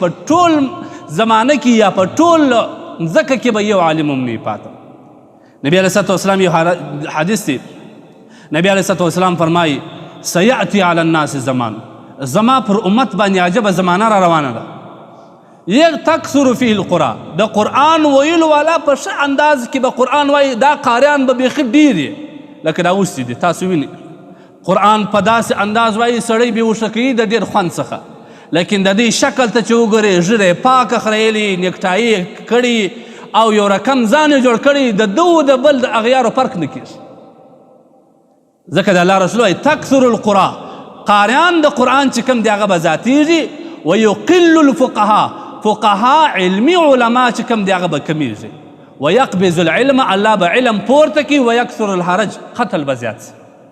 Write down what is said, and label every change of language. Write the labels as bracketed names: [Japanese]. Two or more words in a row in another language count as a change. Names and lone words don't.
[Pashto] په ټول زمانه کې یا په ټول ځکه کې به یو عالم هم نه پاته نبی [Arabic] علیه الصلاة والسلام [Pashto] یو حدیث دی نبی [Arabic] علیه الصلاة والسلام [Pashto] فرمایي [Arabic] سیأتی علی الناس زمان [Pashto] زما پر امت باندې عجبه زمانه را روانه ده [Arabic] تکثر فيه القرآن [Pashto] د قرآن ویلو والا په ښه انداز کې به قرآن وایي دا قاریان به بیخي ډېر دي لکه دا اوس دي تاسو وینئ قرآن په داسې انداز وایي سړی بېهوشه کوي د ډېر خوند څخه لیکن د دې شکل ته چې وګورې ږیره یې پاکه خریلې نیکټایي کړي او یو رقم ځان یې جوړ کړي د ده و د بل د اغیارو فرق نه کېږي ځکه د الله رسول وایي [Arabic] تکثر القرآن [Pashto] قاریان د قرآن چې کوم دی هغه به زیاتېږي [Arabic] ویقل الفقهاء [Pashto] فقهاء علمی علما چې کوم دی هغه به کمیږي [Arabic] ویقبض العلم [Pashto] الله به علم پورته کړي [Arabic] ویکثر الحرج [Pashto] قتل به زیات